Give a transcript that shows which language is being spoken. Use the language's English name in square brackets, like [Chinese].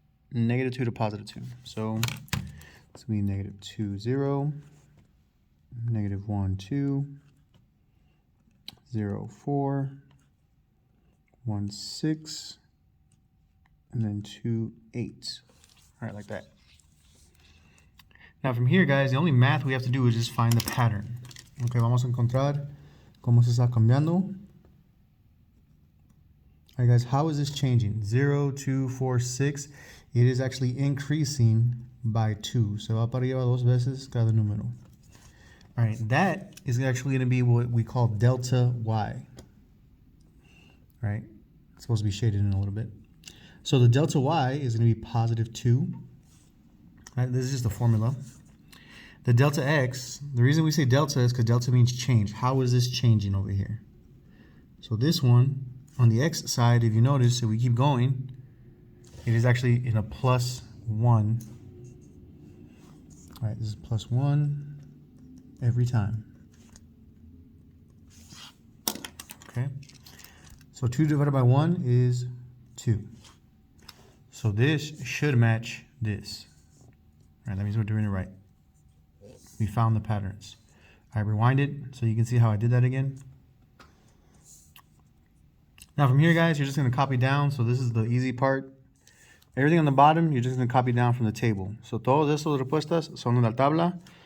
[English] Negative 2 to positive 2. So it's going to be negative 2, 0, negative 1, 2, 0, 4, 1, 6, and then 2, 8. All right, like that. Now from here, guys, the only math we have to do is just find the pattern. [Spanish] Okay, vamos a encontrar cómo se está cambiando. [English] All right, guys, how is this changing? 0, 2, 4, 6. It is actually increasing by 2. [Spanish] Se va para arriba 2 veces cada número. [English] All right, that is actually going to be what we call delta y. All right, it's supposed to be shaded in a little bit. So the delta y is going to be positive 2. All right, this is just the formula. The delta x, the reason we say delta is because delta means change. How is this changing over here? So this one, on the x side, if you notice, if we keep going, it is actually in a plus 1. All right, this is plus 1 every time. Okay, so 2 divided by 1 is 2. So this should match this. All right, that means we're doing it right. We found the patterns. I rewind it so you can see how I did that again. Now from here, guys, you're just going to copy down. So this is the easy part. Everything on the bottom, you're just going to copy down from the table. [Spanish] So todas estas respuestas son en la tabla.